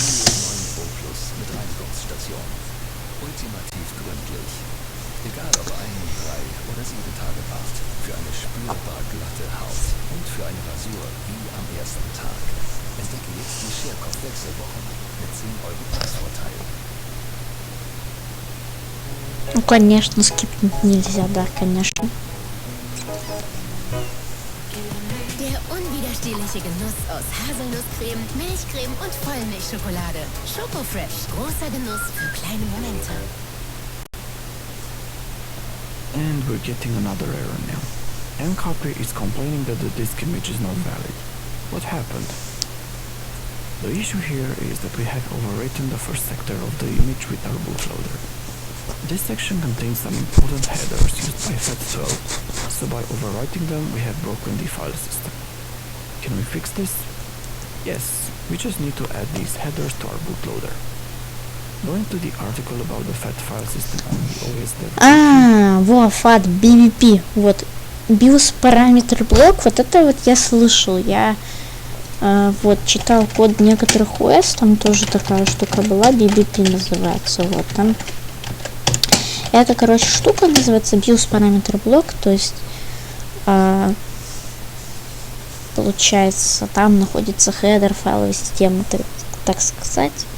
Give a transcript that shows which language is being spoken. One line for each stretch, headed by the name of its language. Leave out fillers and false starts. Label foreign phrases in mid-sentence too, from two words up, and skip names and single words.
German: Ultimativ gründlich. Egal ob 1, 3 oder 7 Tage Bart. Für eine spürbar glatte Haut und für eine Rasur wie am ersten Tag. Entdecke jetzt die Scherkopf-Wechselwochen mit 10 € Preisvorteil.
Russian: Ну, конечно, скипнуть нельзя, да, конечно.
German: Der unwiderstehliche Genuss aus Haselnusscreme, Milchcreme und Vollmilchschokolade. Schokofresh. Großer Genuss für kleine Momente.
English: And we're getting another error now. mcopy is complaining that the disk image is not valid. What happened? The issue here is that we have overwritten the first sector of the image with our bootloader. This section contains some important headers used by FAT12, so by overwriting them we have broken the file system. Can we fix this? Yes, we just need to add these headers to our bootloader. Going to the article about the FAT file system on the OS that...
Russian: Во, FAT, BBP, вот. BIOS параметр блок, вот это вот я слышал. Я вот читал код некоторых ОС, там тоже такая штука была, BBP называется, вот там. Это, короче, штука называется BIOS параметр блок, то есть получается, там находится хедер файловой системы, так сказать.